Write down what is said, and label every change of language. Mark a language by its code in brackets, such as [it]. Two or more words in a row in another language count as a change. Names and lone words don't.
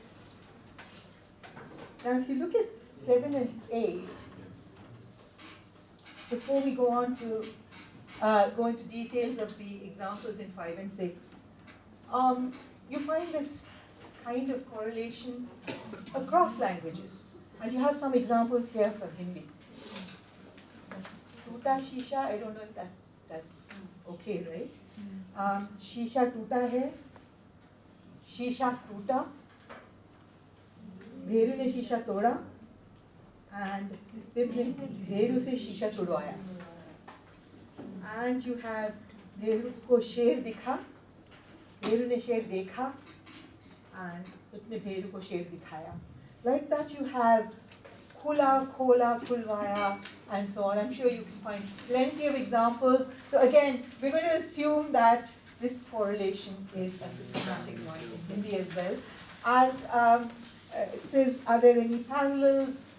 [en] Now if you look at 7 and 8, before we go on to go into details of the examples in 5 and 6, you find this kind of correlation across languages. And you have some examples here from Hindi. [hi] टूटा शीशा, [en] I don't know if that's okay, right? [hi] शीशा टूटा है, शीशा टूटा, भेरू ने शीशा तोड़ा, and Pip ने भेरू से शीशा तुड़वाया. [en] And you have [hi] भेरू को शेर दिखा, भेरू ने शेर देखा, and Pip ने भेरू को शेर दिखाया. [en] Like that you have [hi] खुला, खोला, खुलवाया, [en] and so on. I'm sure you can find plenty of examples. So again, we're going to assume that this correlation is a systematic one in Hindi as well. And it says, are there any parallels?